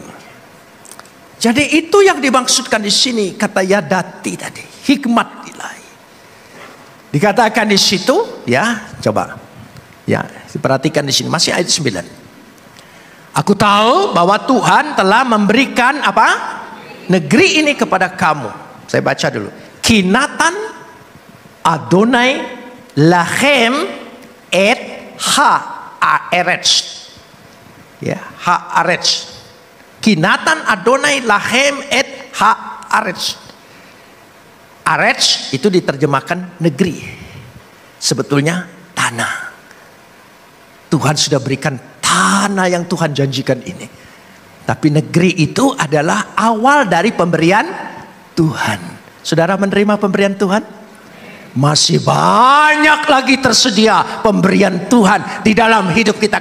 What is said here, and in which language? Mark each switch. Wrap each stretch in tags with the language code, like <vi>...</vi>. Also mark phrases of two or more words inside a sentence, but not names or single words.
<id>Jadi itu yang dimaksudkan di sini kata yadati tadi, hikmat ilahi. Dikatakan di situ, ya, coba. Ya, perhatikan di sini masih ayat 9. Aku tahu bahwa Tuhan telah memberikan apa? Negeri ini kepada kamu. Saya baca dulu.</id> <he>כִּי נָתַן אֲדֹנָי לָכֶם אֶת הָאָרֶץ.</he> <id>Ya, haaretz.</id> <he>כִּי נָתַן אֲדֹנָי לָכֶם אֶת הָאָרֶץ.</he> <id>Aretz itu diterjemahkan negeri. Sebetulnya tanah. Tuhan sudah berikan tanah yang Tuhan janjikan ini. Tapi negeri itu adalah awal dari pemberian Tuhan. Saudara menerima pemberian Tuhan? Masih banyak lagi tersedia pemberian Tuhan di dalam hidup kita.</id>